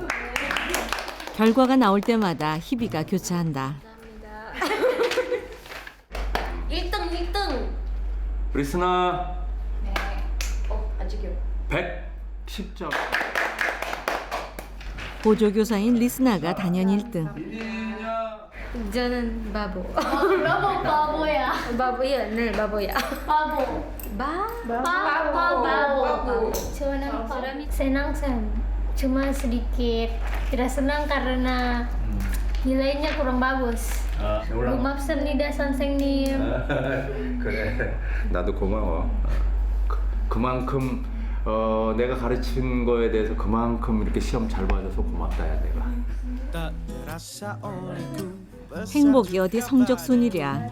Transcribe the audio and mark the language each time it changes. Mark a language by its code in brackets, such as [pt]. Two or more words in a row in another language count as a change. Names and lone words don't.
[ko] 결과가 나올 때마다 희비가 교차한다. 1등. 리스나 네. 아직요. 110점. 보조교사인 리스나가 단연 1등. [id] Jangan babo. [ko] 바보야. 바보야, 네, 바보야. Babo. Babo. [id] Senang. Cuma sedikit tidak senang karena nilainya kurang bagus. [ko] 고맙습니다, 선생님. 그래. 나도 고마워. 그만큼 내가 가르친 거에 대해서 그만큼 이렇게 시험 잘 봐줘서 고맙다 야 내가. 행복이 어디 성적 순이랴.